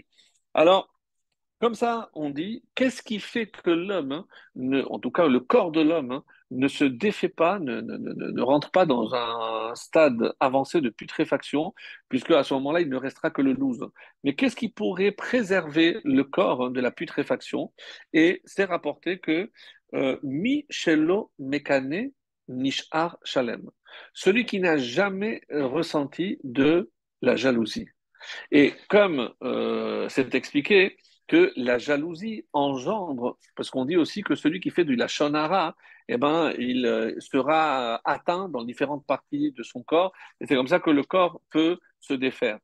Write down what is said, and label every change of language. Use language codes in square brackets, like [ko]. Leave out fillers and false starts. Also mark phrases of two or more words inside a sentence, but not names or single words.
[fr] Alors, comme ça, on dit, qu'est-ce qui fait que l'homme, en tout cas le corps de l'homme, ne se défait pas, ne rentre pas dans un stade avancé de putréfaction, puisque à ce moment-là, il ne restera que le loose. Mais qu'est-ce qui pourrait préserver le corps de la putréfaction? [he] Et c'est rapporté que מי שלא מקנא נשאר שלם, [fr] celui qui n'a jamais ressenti de la jalousie. Et comme c'est expliqué que la jalousie engendre, parce qu'on dit aussi que celui qui fait du [he] לשון הרע, [fr] eh ben, il sera atteint dans différentes parties de son corps, et c'est comme ça que le corps peut se défaire.